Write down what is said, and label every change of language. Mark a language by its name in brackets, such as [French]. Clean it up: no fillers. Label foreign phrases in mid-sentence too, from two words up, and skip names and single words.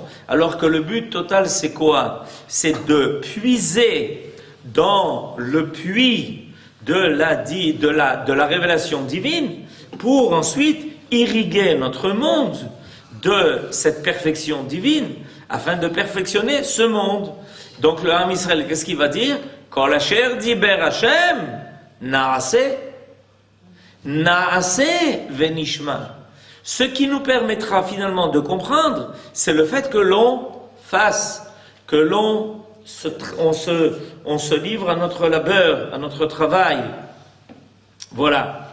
[French] Alors que le but total, c'est quoi? C'est de puiser dans le puits de la révélation divine pour ensuite irriguer notre monde de cette perfection divine afin de perfectionner ce monde. Donc le Ham Israël, qu'est-ce qu'il va dire? [Hebrew] כל אשר דבר השם נעשה ונשמע. [French] Ce qui nous permettra finalement de comprendre, c'est le fait que l'on fasse, que on se livre à notre labeur, à notre travail. Voilà.